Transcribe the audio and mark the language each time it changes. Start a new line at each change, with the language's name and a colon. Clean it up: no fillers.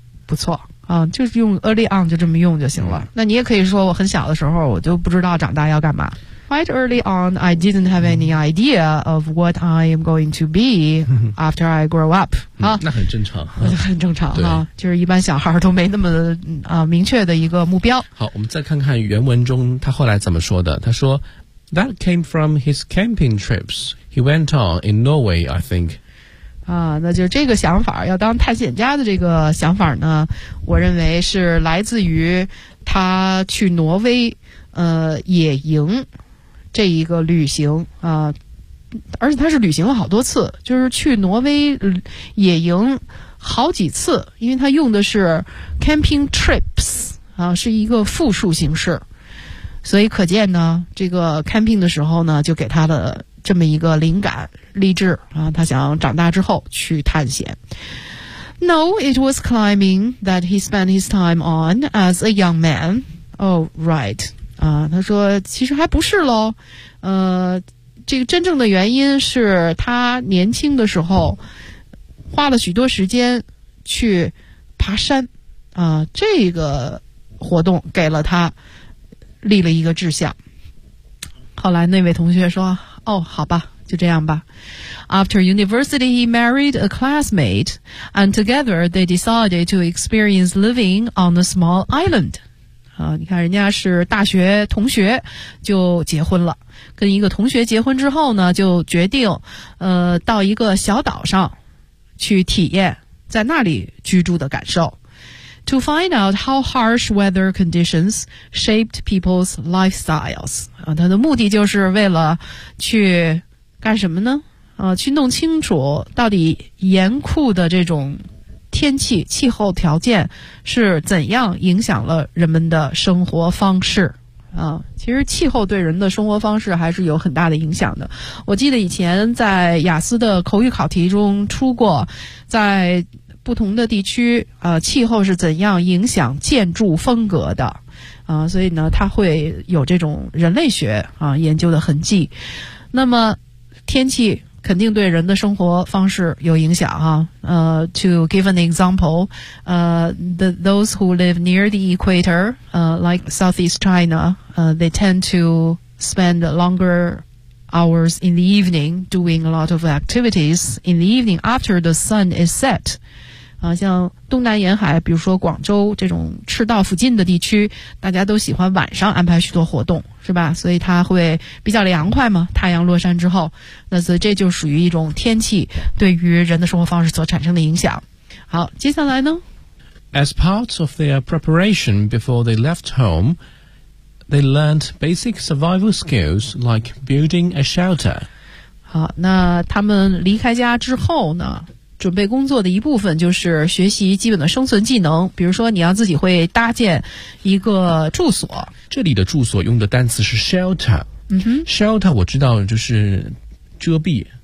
Chinese: 不错啊，就是用
English: early on
Chinese: 就这么用就行了。那你也可以说我很小的时候我就不知道长大要干嘛。
English: Quite early on, I didn't have any idea of what I am going to be after I grow up.
Chinese: 那很正常。很正常哈，就是一般小孩都没那么明确的一个目标。好，我们再看看原文中他后来怎么说的。他说
English: ,That came from his camping trips he went on in Norway, I think.
Chinese: 那就是这个想法，要当探险家的这个想法呢，我认为是来自于他去挪威野营。这一个旅行而且他是旅行了好多次，就是去挪威野营好几次，因为他用的是 camping trips 是一个复数形式，所以可见呢这个 camping 的时候呢就给他的这么一个灵感励志他想长大之后去探险。
English: No, it was climbing that he spent his time on as a young man. Oh, right.
Chinese: 他说其实还不是咯，这个真正的原因是他年轻的时候花了许多时间去爬山这个活动给了他立了一个志向。后来那位同学说，哦，好吧，就这样吧。
English: After university he married a classmate and together they decided to experience living on a small island。
Chinese: 你看人家是大学同学就结婚了，跟一个同学结婚之后呢就决定到一个小岛上去体验在那里居住的感受。
English: To find out how harsh weather conditions shaped people's lifestyles
Chinese: 他的目的就是为了去干什么呢去弄清楚到底严酷的这种天气气候条件是怎样影响了人们的生活方式啊。其实气候对人的生活方式还是有很大的影响的。我记得以前在雅思的口语考题中出过，在不同的地区气候是怎样影响建筑风格的啊，所以呢它会有这种人类学啊研究的痕迹。那么天气肯定对人的生活方式有影响哈。
English: To give an example, those who live near the equator, like Southeast China, they tend to spend longer hours in the evening doing a lot of activities in the evening after the sun is set.
Chinese: 像东南沿海，比如说广州这种赤道附近的地区，大家都喜欢晚上安排许多活动。是吧，所以它会比较凉快嘛，太阳落山之后，那所以这就属于一种天气对于人的生活方式所产生的影响。好，接下来呢，
English: As part of their preparation before they left home, they learned basic survival skills like building a shelter.
Chinese: 好，那他们离开家之后呢，准备工作的一部分就是学习基本的生存技能，比如说你要自己会搭建一个住所。这里的住所用的单词是 shelter。嗯哼， shelter 我知道就是遮蔽，